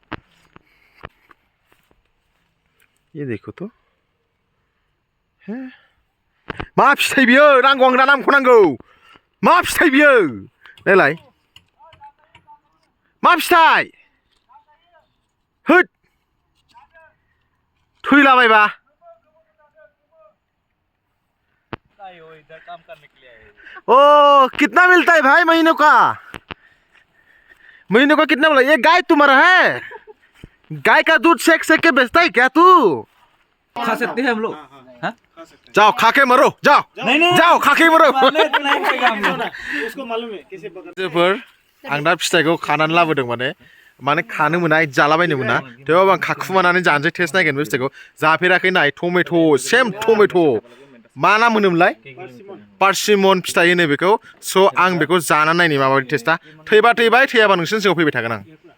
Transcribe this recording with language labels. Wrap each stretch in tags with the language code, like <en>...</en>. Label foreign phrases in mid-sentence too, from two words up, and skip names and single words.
<brx>ये देखोथ' मा फिथाइ बियो नांगौ आं दा नामखौ नांगौ मा फिथाइ बियो नायलाय मा फिथाइ होद थैलाबायबा ओ</brx> <hi>कितना मिलता है भाई महीनों का कितना मिला ये गाय तुम्हारा है गाय का दूध सेक के बेचता है क्या तू खा सकते हैं हम लोग हाँ जाओ खा के मरो जाओ जाओ खा के मरो नहीं खाएगा हम लोग उसको मालूम है कैसे पकड़</hi> <brx>जोफोर आं दा फिथाइखौ खानानै लाबोदों माने खानो मोना जालाबायनो मोना थेवबाबो आं खाखुमानानै जानोसै टेस्ट नायगोन बे फिथाइखौ जाफेराखै नाय टमेट' सेम टमेट' मा नाम होनोमोनलाय पार्सिमन फिथाइ होनो बेखौ स' आं बेखौ जानानै नायनि माबायदि टेस्टआ थैबा थैबाय थैयाबा नोंसोरनि सिगाङाव फैबाय थागोन आं</brx>